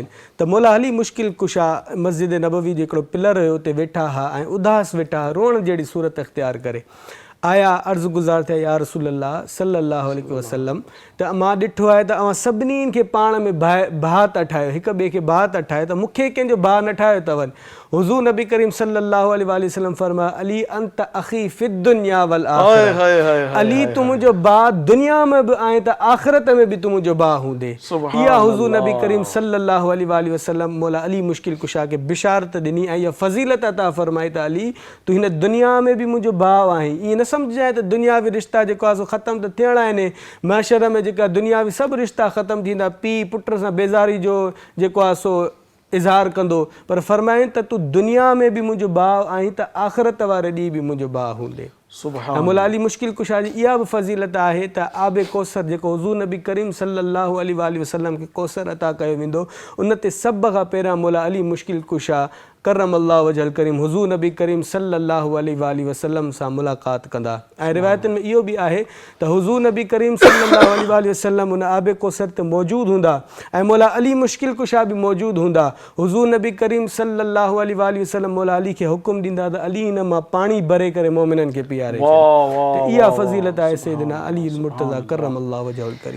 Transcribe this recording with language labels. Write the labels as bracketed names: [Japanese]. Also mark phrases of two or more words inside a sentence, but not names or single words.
[Sindhi] त मौला अली मुश्किल कुशा मस्जिद नबवी जो हिकिड़ो पिलर हुयो उते वेठा हुआ ऐं उदास वेठा हुआ, रोअण जहिड़ी सूरत इख़्तियार करे आया। अर्ज़ु गुज़ार थिया, [Arabic] يا رسول الله صلى الله عليه وسلم, [Sindhi] त मां ॾिठो आहे त अवां सभिनीनि खे पाण में भाउ था ठाहियो, हिक ॿिए खे भाउ था ठाहियो, त मूंखे कंहिंजो भाउ न ठाहियो अथव। हुज़ूर नबी करीम [Arabic] صلى الله عليه وسلم [Sindhi] फरमाया, [Arabic] علي أنت أخي في الدنيا والآخرة, [Sindhi] अली तूं मुंहिंजो भाउ दुनिया में बि आहीं त आख़िरत में बि तूं मुंहिंजो भाउ हूंदे। इहा हुज़ूर नबी करीम [Arabic] صلى الله عليه وسلم [Sindhi] मौला अली मुश्किल कुशा खे बिशारत ॾिनी ऐं इहा फ़ज़ीलत अता फरमाई त अली तूं हिन दुनिया में बि मुंहिंजो भाउ आहीं। ईअं न सम्झाए त दुनियावी रिश्ता जेको आहे सो ख़तमु त थियणा आहिनि, महशर में जेका दुनियावी सभु रिश्ता ख़तमु थींदा, पीउ पुट सां बेज़ारी जो जेको आहे सो इज़हार कंदो, पर फरमाइनि त तूं दुनिया में बि मुंहिंजो भाउ आहीं त आख़िरत वारे ॾींहुं बि मुंहिंजो भाउ हूंदे। सुभान مولا علی مشکل کشا جی ایا بھی فضیلت ہے تا آب کوثر جکو حضور نبی کریم [Arabic] صلی اللہ علیہ وآلہ وسلم [Sindhi] کے کوثر عطا کयो वेंदो उन ते सभ खां पहिरियां مولا علی مشکل کشا [Arabic] کرم اللہ وجہ الکریم [Sindhi] حضور نبی کریم [Arabic] صلی اللہ علیہ وآلہ وسلم [Sindhi] سان ملاقات کندا ऐं रिवायतुनि में इहो बि आहे त हुज़ूर नबी करीम [Arabic] صلى الله عليه وسلم [Sindhi] उन आबे कोसर ते मौजूदु हूंदा ऐं मौला अली मुश्किल कुशा बि मौजूदु हूंदा हुज़ूर नबी करीम [Arabic] صلى الله عليه وسلم [Sindhi] मौला अली खे हुकुम ॾींदा त अली हिन मां पाणी भरे करे मोमिननि खे पीआरे त इहा फज़ीलत आहे सैयदना अली मुर्तज़ा [Arabic] كرم الله وجهه الكريم.